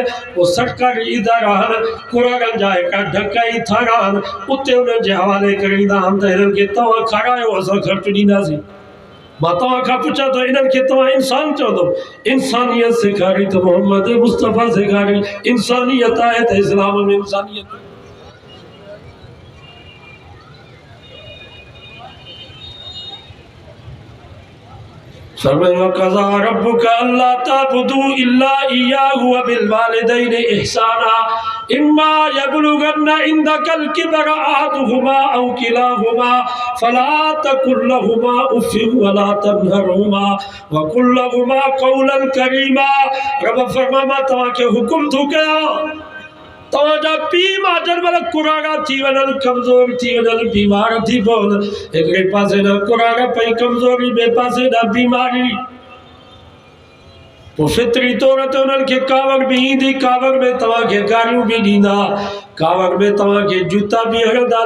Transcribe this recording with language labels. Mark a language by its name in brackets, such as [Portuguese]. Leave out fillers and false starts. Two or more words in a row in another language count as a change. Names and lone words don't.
[Sindhi] पोइ सरकारी इदारा आहिनि कुराड़नि जा हिकिड़ा ढक ऐं थाणा आहिनि उते उन्हनि जे हवाले करे ईंदा आहिनि त हिननि खे तव्हां खारायो असां ख़र्च ॾींदासीं। मां तव्हां खां पुछां थो इन्हनि खे तव्हां इंसान चओ थो? इंसानियत सेखारी त मोहम्मद मुस्तफ़ा सेखारी। इंसानियत आहे त इस्लाम में इंसानियत। [Arabic] وقضى ربك ألا تعبدوا إلا إياه وبالوالدين إحسانا إما يبلغن عندك الكبر أحدهما أو كلاهما فلا تقل لهما أف ولا تنهرهما وقل لهما قولا كريما. [Sindhi] रब फरमा मां तव्हांखे हुकुम थो कयां तव्हांजा पीउ मां जॾहिं कुराड़ा थी वञनि कमज़ोर थी वञनि बीमार थी पवनि हिकिड़े पासे ॾांहुं कुराड़ा पई कमज़ोरी ॿिए पासे ॾांहुं बीमारी पोइ फितरी तौर ते उन्हनि खे कावड़ बि ईंदी कावड़ में तव्हांखे गारियूं बि ॾींदा कावड़ में तव्हांखे जूता बि हणंदा